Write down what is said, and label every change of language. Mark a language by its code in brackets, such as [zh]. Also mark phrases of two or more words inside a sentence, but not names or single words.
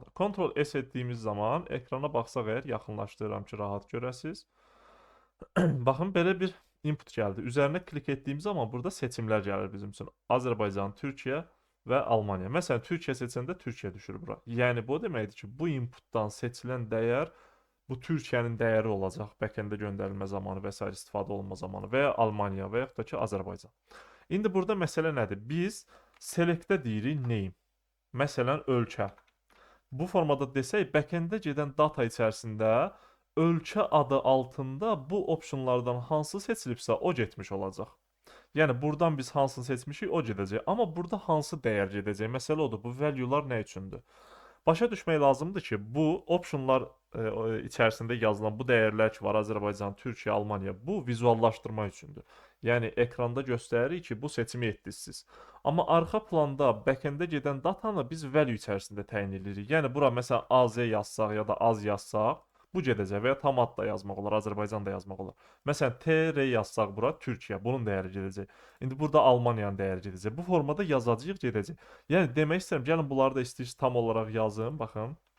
[az] Ctrl S etdiyimiz zaman ekrana baxsaq əgər, yaxınlaşdırıram ki, rahat görəsiniz. Baxın, belə bir input gəldi. Üzərinə klik etdiyim zaman burada seçimlər gəlir bizim üçün. Azərbaycan, Türkiyə və Almaniya. Məsələn, Türkiyə seçəndə Türkiyə düşür bura. Yəni bu deməkdir ki, bu inputdan seçilən dəyər bu Türkiyənin dəyəri olacaq back-end-ə göndərilmə zamanı və s. istifadə olunma zamanı və ya Almaniya və yaxud da ki, Azərbaycan. İndi burada məsələ nədir? Biz select-də deyirik name. Məsələn, ölkə. Bu formada desək, back-end-ə gedən data içərisində ölkə adı altında bu optionlardan hansı seçilibsə o getmiş olacaq. Yəni buradan biz hansını seçmişik o gedəcək. Amma burada hansı dəyər gedəcək? Məsələ odur. Bu value-lar nə üçündür? Başa düşmək lazımdır ki, bu optionlar içərisində yazılan bu dəyərlər ki var, Azərbaycan, Türkiyə, Almaniya, bu vizuallaşdırma üçündür. Yəni ekranda göstəririk ki, bu seçimi etdiniz siz. Amma arxa planda back-end-ə gedən datanı biz value içərisində təyin edirik. Yəni bura məsələn AZ yazsaq ya da az yazsaq, bu gedəcək və ya tam ad da yazmaq olar, Azərbaycan da yazmaq olar. Məsələn TR yazsaq bura Türkiyə, bunun dəyəri gedəcək. İndi burada Almaniyanın dəyəri gedəcək. Bu formada yazacağıq, gedəcək. Yəni demək istəyirəm, gəlin bunları da istəyirsiniz tam olaraq yazın, baxın.